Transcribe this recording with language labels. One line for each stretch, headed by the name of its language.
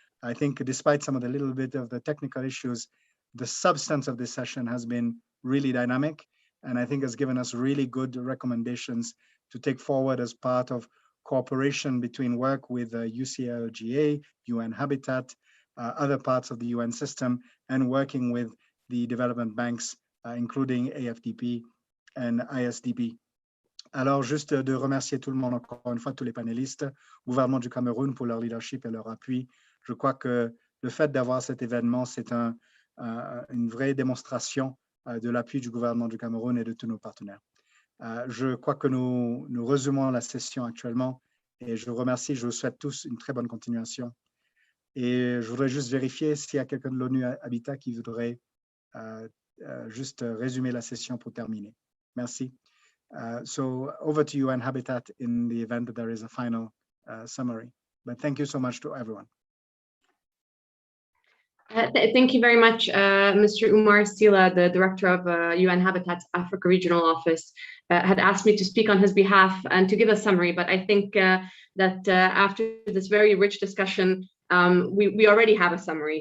English: I think despite some of the little bit of the technical issues, the substance of this session has been really dynamic, and I think has given us really good recommendations to take forward as part of cooperation between work with UCLGA, UN Habitat, other parts of the UN system, and working with the development banks, including AFDP and ISDB.
French: Alors, juste de remercier tout le monde, encore une fois, tous les panélistes, gouvernement du Cameroun pour leur leadership et leur appui. Je crois que le fait d'avoir cet événement, c'est une vraie démonstration de l'appui du gouvernement du Cameroun et de tous nos partenaires. Je crois que nous résumons la session actuellement et je vous remercie, je vous souhaite tous une très bonne continuation. Et je voudrais juste vérifier s'il y a quelqu'un de l'ONU Habitat qui voudrait juste résumer la session pour terminer. Merci.
English: So over to UN Habitat in the event that there is a final summary. But thank you so much to everyone. Thank you very much, Mr. Umar Sila, the director of UN Habitat's Africa Regional Office, had asked me to speak on his behalf and to give a summary, but I think that after this very rich discussion, we already have a summary.